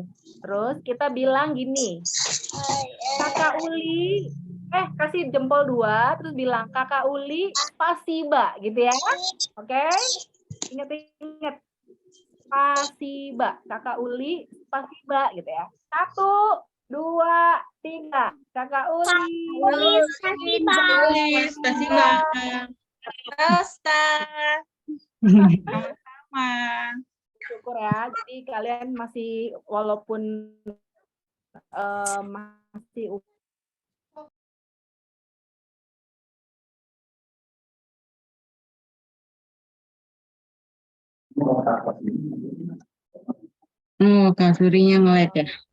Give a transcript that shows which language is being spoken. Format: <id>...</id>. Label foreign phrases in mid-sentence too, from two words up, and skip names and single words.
<id>Terus kita bilang gini, Kakak Uli, kasih jempol 2, terus bilang Kakak Uli spasiba gitu ya, oke? Ingat-ingat. Spasiba, Kakak Uli spasiba gitu ya. 1, 2, 3, Kakak Uli</id> <ru>spasiba. Spasiba. Rosta.</ru> <id>Sama-sama. Syukur ya. Jadi kalian masih walaupun masih Kak Surinya nge-lag ya.</id>